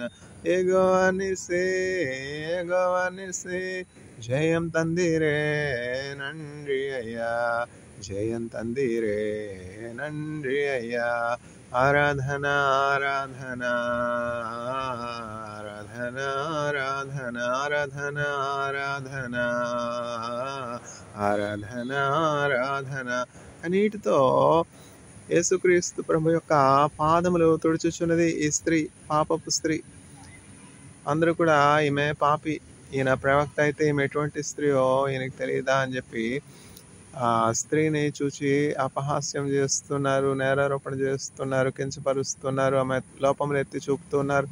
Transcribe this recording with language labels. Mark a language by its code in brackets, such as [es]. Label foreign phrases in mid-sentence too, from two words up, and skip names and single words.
[ta] எகோவனிసే எகోవనిసే ஜெயம் தந்தீரே நன்றி ஐயா, ஜெயம் தந்தீரே நன்றி ஐயா. ஆராதனா ஆராதனா ஆராதனா ஆராதனா ஆராதனா ఆరాధన ఆరాధన ఆరాధన. [te] కన్నీటితో యేసుక్రీస్తు ప్రభు యొక్క పాదములు తుడుచుచున్నది ఈ స్త్రీ, పాపపు స్త్రీ. అందరూ కూడా ఈమె పాపి, ఈయన ప్రవక్త అయితే ఈమె ఎటువంటి స్త్రీయో ఈయనకి తెలియదా అని చెప్పి ఆ స్త్రీని చూచి అపహాస్యం చేస్తున్నారు, నేరారోపణ చేస్తున్నారు, కించపరుస్తున్నారు, ఆమె లోపములు ఎత్తి చూపుతున్నారు.